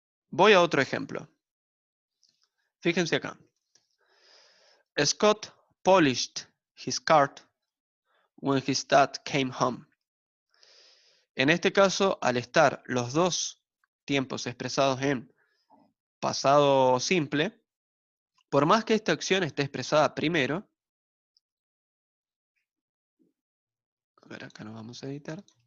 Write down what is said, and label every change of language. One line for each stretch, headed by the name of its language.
Spanish: Voy a otro ejemplo. Fíjense acá.
English: Scott polished his car when his dad came home.
Spanish: En este caso, al estar los dos tiempos expresados en pasado simple, por más que esta acción esté expresada primero, a ver, acá nos vamos a editar.